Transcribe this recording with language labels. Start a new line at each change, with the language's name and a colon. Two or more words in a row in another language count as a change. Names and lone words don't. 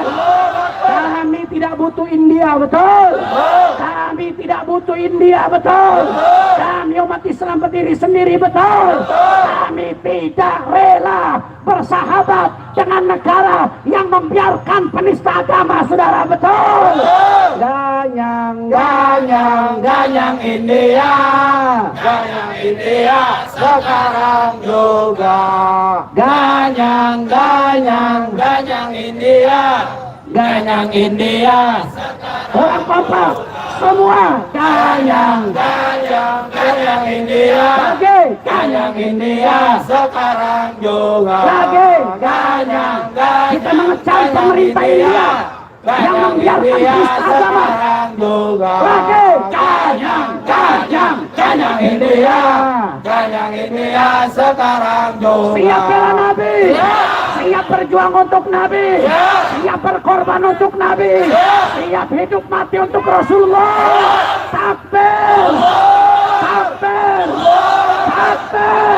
Indonesian: Kami tidak butuh India, betul. Kami tidak butuh India, betul. Kami umat Islam berdiri sendiri, betul. Kami tidak rela bersahabat dengan negara yang membiarkan penista agama, saudara, betul. Ganyang, ganyang, ganyang India, ganyang India sekarang juga. Ganyang, ganyang, ganyang India. Ganyang India, orang Papua semua ganyang, ganyang, ganyang India, lagi ganyang India sekarang juga, lagi ganyang, ganyang, kita mengecam pemerintah India yang membiarkan penista agama, lagi ganyang, ganyang, ganyang India, ganyang India sekarang juga. Siap bela Nabi, siap berjuang untuk Nabi, siap berkorban untuk Nabi, siap hidup mati untuk Rasulullah. Takbir, takbir, takbir.